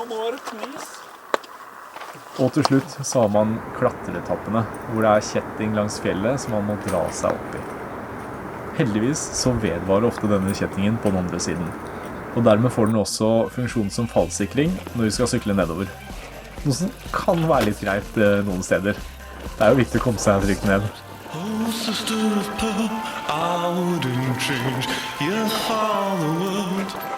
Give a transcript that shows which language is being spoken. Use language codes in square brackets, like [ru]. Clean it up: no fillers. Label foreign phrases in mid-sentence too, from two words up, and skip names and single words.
[no] Og til slutt så har man klatretappene, hvor det er kjetting langs fjellet som man må dra seg opp i. Heldigvis så vedvarer ofte denne kjettingen på den andre siden, og dermed får den også funksjon som fallsikring når vi skal sykle nedover. Noe som kan være litt greit noen steder. Det er jo viktig å komme seg trygt ned. [en] Oh, sister of pearl, I wouldn't change your hollow world.